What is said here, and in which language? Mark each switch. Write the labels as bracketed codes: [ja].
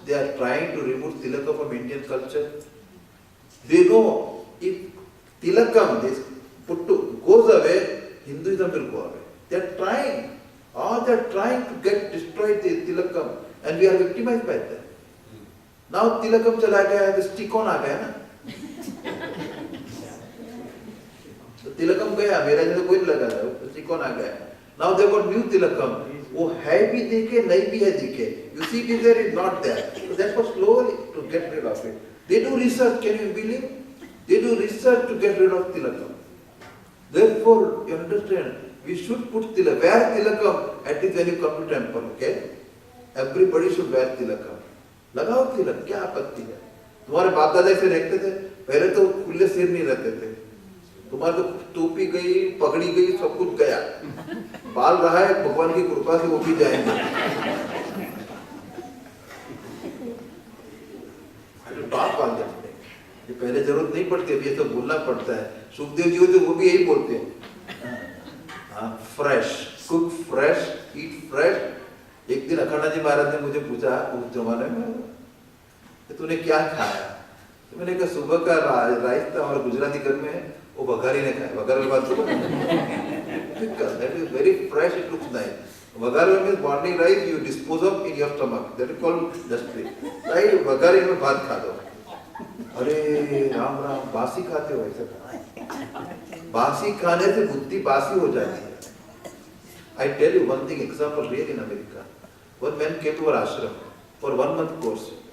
[en] they are trying to remove tilaka from Indian culture. They know if tilakam this goes away, Hinduism will go away. They are trying. They are trying to get destroyed the tilakam, and we are victimized by that. [hi] Now tilakam chala gaya, [en] the stick-on [hi] आ गया ना. तो tilakam गया, मेरा जैसे कोई नहीं लगा था, stick-on आ गया. [en] Now they got new tilakam. [hi] वो है भी देखे, नहीं भी है देखे. [en] You see it is there, it's not there. So that's what slowly to get rid of it. They do research, can you believe? They do research to get rid of tilakam. Therefore, you understand, we should put tilakam. Wear tilakam at least when you come to temple, okay? Everybody should wear tilakam. [hi] लगाओ तिलक, क्या आपत्ति है? तुम्हारे बाप दादा से रहते थे, पहले तो खुले सिर नहीं रहते थे. तुम्हारे तो टोपी गई, पगड़ी गई, सब कुछ गया. बाल रहा है, भगवान की कृपा से वो भी जाएंगे. बात बाल जाते हैं. ये पहले जरूरत नहीं पड़ती, अभी ये तो बोलना पड़ता है. सुखदेव जी होते वो भी यही बोलते हैं. [en] Fresh, cook fresh, eat fresh. [hi] एक दिन अखंडा जी महाराज ने मुझे पूछा उस जमाने में कि तूने क्या खाया. तो मैंने कहा सुबह का राइस था, हमारे गुजराती घर में है, वो वघारी ने खाया. वघार बात सुनो, [en] that is very fresh, it looks nice. वघार means morning rice you dispose of in your stomach, that is called dustbin. [hi] right, वघारी में भात खा दो. अरे राम राम, बासी खाते हो ऐसा? बासी खाने से बुद्धि बासी हो जाती है. [en] I tell you one thing, example real in America. One man came to our ashram for 1 month course.